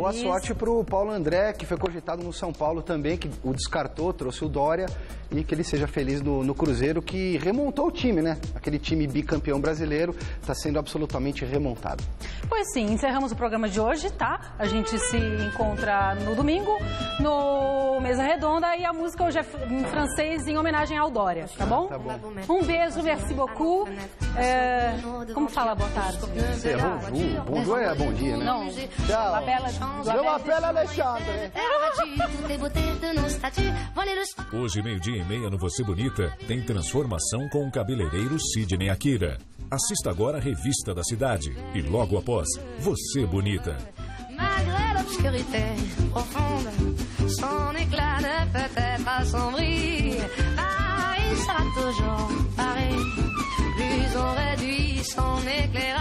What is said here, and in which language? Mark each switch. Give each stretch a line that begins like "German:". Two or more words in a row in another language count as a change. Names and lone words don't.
Portuguese: Boa sorte para o Paulo André, que foi cogitado no São Paulo também, que o descartou, trouxe o Dória, e que ele seja feliz no Cruzeiro, que remontou o time, né? Aquele time bicampeão brasileiro está sendo absolutamente remontado. Pois sim, encerramos o programa de hoje, tá? A gente se encontra no domingo, no Mesa Redonda, e a música hoje é em francês, em homenagem ao Dória, tá bom? Tá bom. Um beijo,
French: merci beaucoup.
Portuguese: Como fala boa tarde? Bonjour é bom dia, né? Não, tchau.
French: Je m'appelle Alexandre.
Portuguese: Hoje, 12:30 no Você Bonita, tem transformação com o cabeleireiro Sidney Akira. Assista agora a Revista da Cidade e logo após, Você Bonita.
French: Malgré l'obscurité profonde, son éclat ne peut être assombri. Paris sera toujours Paris, plus on réduit son éclairage.